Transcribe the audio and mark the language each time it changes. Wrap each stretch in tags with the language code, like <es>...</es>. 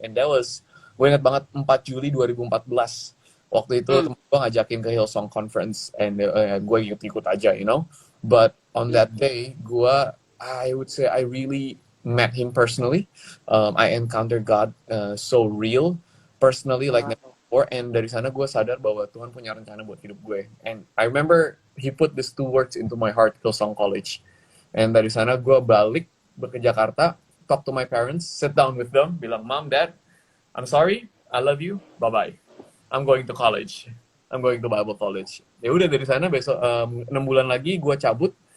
<en>And that was,</en> <id>gue ingat banget 4 Juli 2014. Waktu itu temen gue ngajakin ke Hillsong Conference and gue ikut aja,</id> <en>you know. But on that day, I would say I really met Him personally. I encountered God so real, personally like never before.</en> <id>And dari sana gue sadar bahwa Tuhan punya rencana buat hidup gue.</id> <en>And I remember He put these 2 words into my heart, Hillsong College. And</en> <id>dari sana gue balik ke Jakarta,</id> <en>talk to my parents, sit down with them, bilang, Mom, Dad, I'm sorry, I love you, bye-bye. I'm going to college. I'm going to Bible college.</en> <id>Ya udah dari sana besok 6 bulan lagi gue cabut.</id>